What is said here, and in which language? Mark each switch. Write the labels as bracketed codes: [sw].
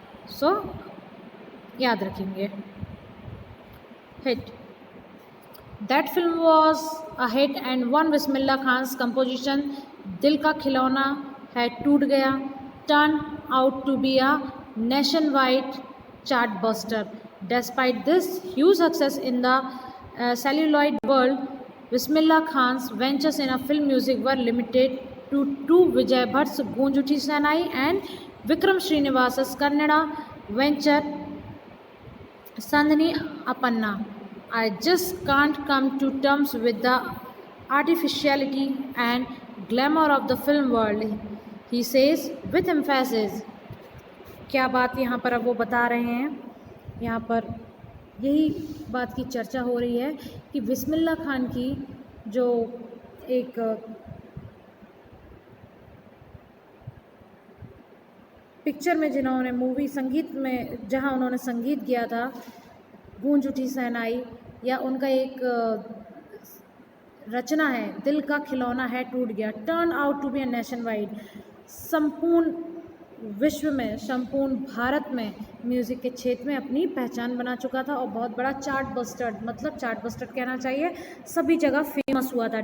[hi] सो याद रखेंगे। [en] Hit, that film was a hit and one Bismillah Khan's composition Dil Ka Khilauna Hai Toot Gaya turn out to be a nationwide chart buster. Despite this huge success in the celluloid world, Bismillah Khan's ventures in a film music were limited to two: Vijay Bhatt's Goonj Uthi Sahnai and Vikram Srinivasa's Kannada venture Sandhini Apanna. I just can't come to terms with the artificiality and glamour of the film world, he says with emphasis. [hi] क्या बात यहाँ पर अब वो बता रहे हैं, यहाँ पर यही बात की चर्चा हो रही है कि बिस्मिल्लाह खान की जो एक पिक्चर में जिन्होंने मूवी संगीत में जहाँ उन्होंने संगीत किया था, गूंज उठी शहनाई, या उनका एक रचना है दिल का खिलौना है टूट गया, [en] turn out to be a nationwide, [hi] संपूर्ण विश्व में, संपूर्ण भारत में म्यूज़िक के क्षेत्र में अपनी पहचान बना चुका था और बहुत बड़ा चार्ट बस्टर, मतलब चार्ट बस्टर कहना चाहिए, सभी जगह फेमस हुआ था।